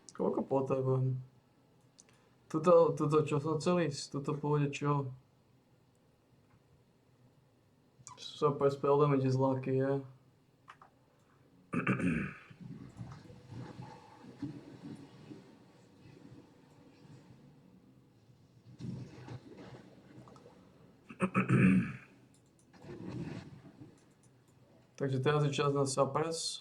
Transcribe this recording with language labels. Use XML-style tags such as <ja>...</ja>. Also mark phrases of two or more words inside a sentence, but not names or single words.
<sk>Koľko potrebujem? Tuto čo som chcel ísť? Tuto pôjde čo?</sk> <en>Super spell damage is lucky, yeah.</en> <sk>Takže teraz je čas na suppress.</sk>